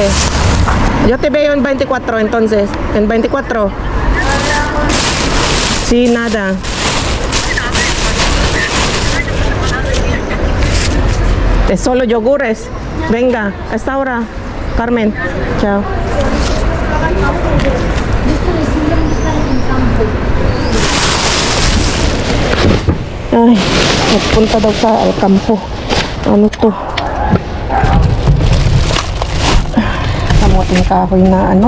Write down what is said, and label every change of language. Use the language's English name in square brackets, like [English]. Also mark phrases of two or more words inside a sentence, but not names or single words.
[Spanish] Yo te veo en 24 entonces. En 24. Sí, nada. Es solo yogures. Venga, hasta ahora, Carmen. Chao. [Filipino] Ay, nagpunta daw sa kampo. Ano to? Kamuting kahoy na ano?